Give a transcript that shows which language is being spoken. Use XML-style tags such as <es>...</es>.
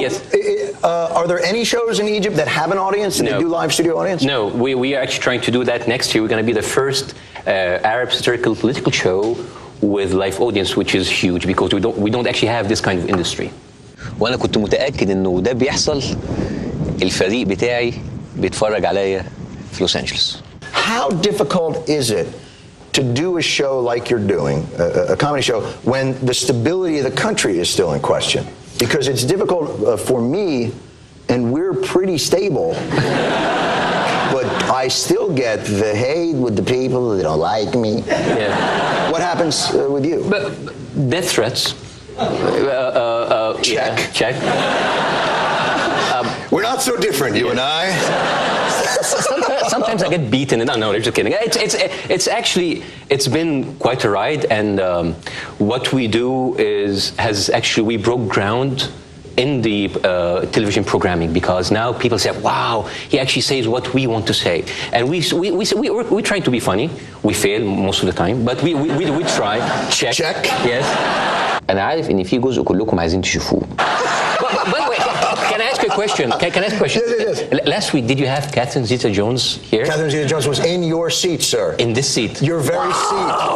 <en>yes. Are there any shows in Egypt that have an audience, that they do live studio audience? No, we are actually trying to do that next year. We're going to be the first Arab satirical political show with live audience, which is huge because we don't actually have this kind of industry.</en> <ar>وأنا كنت متأكد إنه ده بيحصل. الفريق بتاعي بيتفرج عليا في لوس أنجلوس.</ar> <en>How difficult is it to do a show like you're doing, a comedy show, when the stability of the country is still in question? because it's difficult for me, and we're pretty stable. But I still get the hate with the people that don't like me. Yeah. What happens with you? But death threats. Check. Yeah, check. We're not so different, you and I. Sometimes I get beaten. No, I'm just kidding. It's actually, it's been quite a ride, and what we do we broke ground in the television programming, because now people say, wow, he actually says what we want to say. And we try to be funny. We fail most of the time, but we try. Check. Yes.</en> <ar>أنا عارف إن في جزء كلكم عايزين تشوفوه.</ar> <en>By the way, can I ask you a question? Can I ask a question? Yes. Last week, did you have Catherine Zeta-Jones here? Catherine Zeta-Jones was in your seat, sir. In this seat. Your very seat.</en>